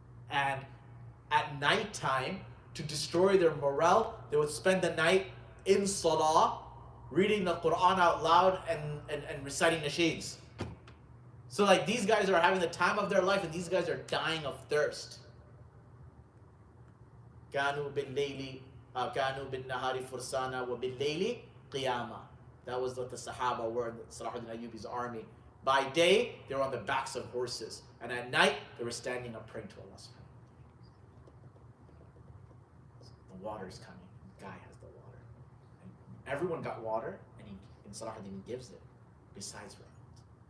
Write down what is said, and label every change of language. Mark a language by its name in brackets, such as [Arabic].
[English] And at nighttime, to destroy their morale, they would spend the night in salah, reading the Quran out loud and reciting nasheeds. So like, these guys are having the time of their life, and these guys are dying of thirst. [Arabic] كانوا بالليل كانوا بالنهار فرسانا وبالليل قياما. [English] That was what the Sahaba were in Salah ad-Din Ayyubi's army. By day, they were on the backs of horses, and at night, they were standing up praying to Allah subhanahu wa ta'ala. The water is coming. Guy has the water. And everyone got water, and Salah ad-Din gives it, besides Reynald.